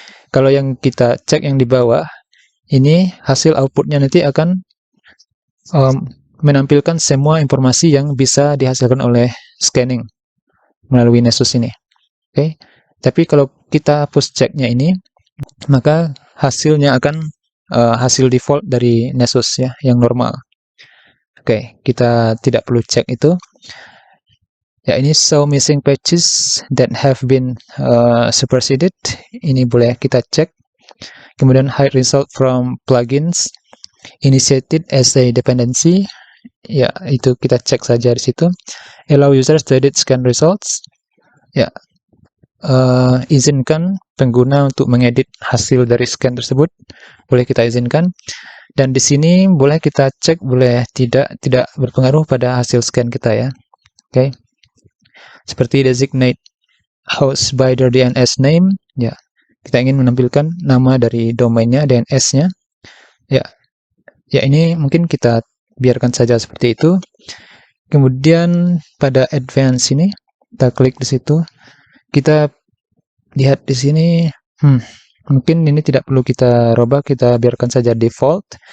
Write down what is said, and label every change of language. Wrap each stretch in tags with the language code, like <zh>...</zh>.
<id>Kalau yang kita cek yang di bawah, ini hasil outputnya nanti akan menampilkan semua informasi yang bisa dihasilkan oleh scanning melalui Nessus ini. Oke. Tapi kalau kita hapus ceknya ini, maka hasilnya akan hasil default dari Nessus ya, yang normal. Oke, kita tidak perlu cek itu. Ya, ini</id> <en>show missing patches that have been superseded.</en> <id>Ini boleh kita cek. Kemudian</id> <en>hide result from plugins initiated as a dependency.</en> <id>Ya, itu kita cek saja di situ.</id> <en>Allow users to edit scan results.</en> <id>Ya, izinkan pengguna untuk mengedit hasil dari scan tersebut. Boleh kita izinkan. Dan di sini boleh kita cek, boleh tidak berpengaruh pada hasil scan kita ya. Oke. Seperti</id> <en>designate host by their DNS name, ya.</en> <id>Kita ingin menampilkan nama dari domainnya, DNS-nya. Ya. Ya, ini mungkin kita biarkan saja seperti itu. Kemudian pada advance ini, kita klik di situ. Kita lihat di sini, mungkin ini tidak perlu kita robah, kita biarkan saja default.</id>